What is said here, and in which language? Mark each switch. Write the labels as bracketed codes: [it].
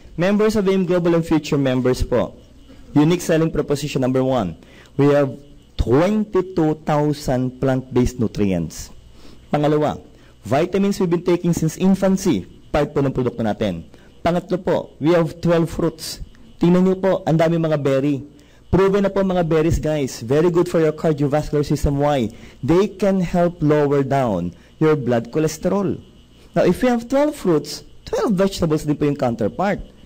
[en] Members of AIM Global and future members po. Unique selling proposition number 1. We have 22,000 plant-based nutrients. Pangalawa, vitamins we've been taking since infancy. [tl] Part po ng produkto natin. [en] Pangatlo po, we have 12 fruits. [tl] Tingnan nyo po, ang dami mga berry. Proven na po mga berries, [en] guys. Very good for your cardiovascular system. Why? They can help lower down your blood cholesterol. Now, if you have 12 fruits, 12 vegetables [tl] din po yung [en] counterpart.